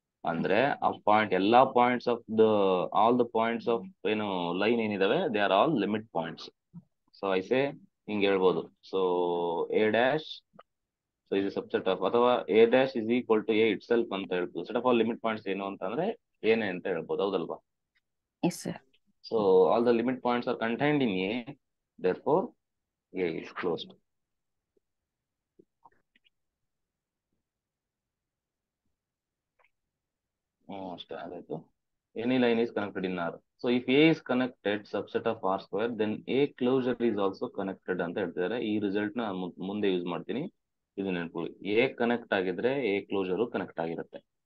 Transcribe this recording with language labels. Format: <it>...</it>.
<kn>ಅಂದ್ರೆ ಆ ಪಾಯಿಂಟ್ ಎಲ್ಲಾ points of the all the points of ಏನು line ಏನಿದಾವೆ</kn> <en>They are all limit points.</en> <kn>So ಐಸೆ ಹಿಂಗೆ ಹೇಳ್ಬೋದು. ಸೊ ಎ ಡ್ಯಾಶ್, ಸೊ ಇದು ಸಬ್ಸೆಟ್ ಆಫ್, ಅಥವಾ A dash is equal to A it self ಅಂತ ಹೇಳ್ಬೋದು. Set of all limit points ಏನು ಅಂತಂದ್ರೆ ಏನೇ ಅಂತ ಹೇಳ್ಬೋದು, ಹೌದಲ್ವಾ?</kn> <en>Yes, sir. So all the limit points are contained in A, therefore A is closed.</en> <kn>ಅಷ್ಟೇ ಆಯ್ತು.</kn> <en>Any line is connected in R. So if A is connected subset of R square, then A closure is also connected</en> <kn>ಅಂತ ಹೇಳ್ತಿದ್ದಾರೆ. ಈ result ನ ಮುಂದೆ use ಮಾಡ್ತೀನಿ, ಇದು ನೆನಪು. A ಕನೆಕ್ಟ್ ಆಗಿದ್ರೆ A ಕ್ಲೋಸರ್ ಕನೆಕ್ಟ್ ಆಗಿರುತ್ತೆ.</kn>